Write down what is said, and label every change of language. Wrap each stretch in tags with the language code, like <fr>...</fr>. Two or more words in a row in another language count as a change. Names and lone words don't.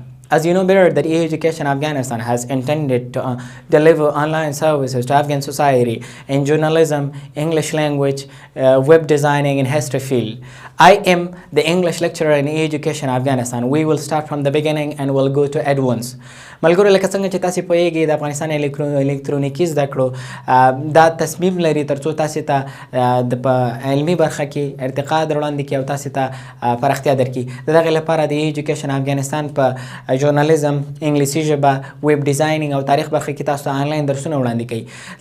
<en>As you know better, that E-Education Afghanistan has intended to deliver online services to Afghan society in journalism, English language, web designing, and history field. I am the English lecturer in E-Education Afghanistan. We will start from the beginning and we'll go to advance.</en> <ps>ملګرو لکه څنګه چې تاسو پوهیږئ د افغانستان الکترونیکي زده کړو دا تصمیم لري ترڅو تاسو ته د علمي برخه کې ارتقا در وړاندې کړي او تاسو ته پراختیا درکړي. د دغې لپاره د ایجوکیشن افغانستان په ژورنالیزم، انګلیسي ژبه، ویب ډیزاینینګ او تاریخ برخه کې تاسو ته آنلاین درسونه وړاندې کوي.</ps>